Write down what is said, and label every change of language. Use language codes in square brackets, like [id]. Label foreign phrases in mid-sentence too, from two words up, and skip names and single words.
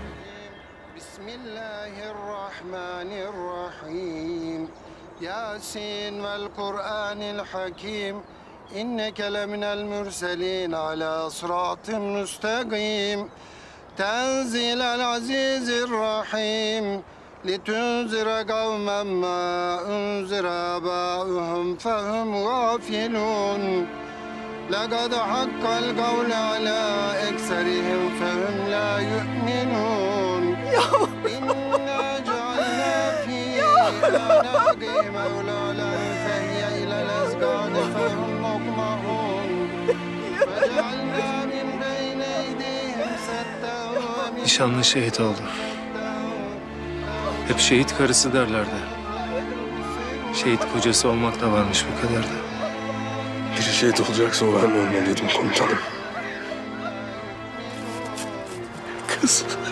[ar] Bismillahirrahmanirrahim. يس والقرآن الحكيم. إنك لمن المرسلين على صراط مستقيم. تنزيل العزيز الرحيم. لِتُنْزِرَ قَوْمًا مَا أُنْزِرَ آبَاؤُهُمْ فَهُمْ غَافِلُونَ لَقَدْ حَقَّ الْقَوْلُ عَلَى أَكْثَرِهِمْ فَهُمْ لَا يُؤْمِنُونَ إِنَّا جَعَلْنَا فِي أَعْنَاقِهِمْ أَغْلَالًا فَهِيَ إِلَى الْأَذْقَانِ فَهُمْ مُقْمَحُونَ فَجَعَلْنَا مِنْ بَيْنِ أَيْدِيهِمْ سَدًّا وَمِنْ [tr] Nişanlı şehit oldu. Hep şehit karısı derlerdi. Şehit kocası olmak da varmış bu kadar da. Biri şehit olacaksa o ben olmalıydım komutanım. Kız.